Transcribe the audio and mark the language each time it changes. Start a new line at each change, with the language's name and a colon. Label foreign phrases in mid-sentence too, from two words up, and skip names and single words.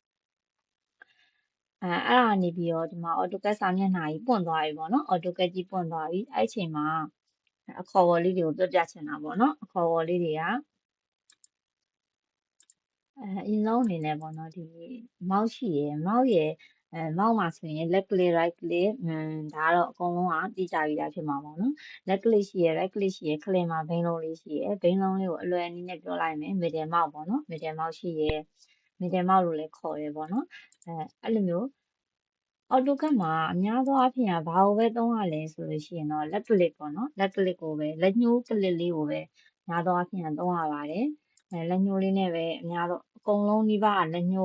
Burmese: အဲ့ဒါနေပြီးတော့ဒီမှာ AutoCAD စာမျက်နှာကြီးပွင့်သွားပြီပေါ့နော် AutoCAD ကြီးပွင့်သွားပြီအဲ့အချိန်မှာအခေါ်အဝေါ်လေးတွေကိုပြပြချင်တာပေါ့နော်အခေါ်အဝေါ်လေးတွေ ကအရင်ဆုံးအနေနဲ့ပေါ့နော်ဒီ mouse ရှိရယ် mouse ရယ်mouse မှာဆိုရင်
English: left click right click
Burmese: ဒါကတော့အကုန်လုံးကသိကြပြီးသားဖြစ်မှာပေါ့နော်
English: left click
Burmese: ရှိရယ်
English: right click
Burmese: ရှိရယ် click မှာဘိန်းလုံးလေးရှိရယ်ဘိန်းလုံးလေးကိုအလွယ်အနေနဲ့ပြောလိုက်မယ်
English: middle mouse
Burmese: ပေါ့နော်
English: middle mouse
Burmese: ရှိရယ်
English: middle mouse
Burmese: လို့လည်းခေါ်တယ်ပေါ့နော်အဲ့လိုမျိုး AutoCAD မှာအများသောအားဖြင့်ဘာကိုပဲသုံးရလဲဆိုလို့ရှိရင်တော့
English: left click
Burmese: ပေါ့နော်
English: left click
Burmese: ကိုပဲလက်ညှိုး click လေးကိုပဲများသောအားဖြင့်သုံးရပါတယ်လက်ညှိုးလေးနဲ့ပဲအများတော့အကုန်လုံးဒီပါလက်ညှိုး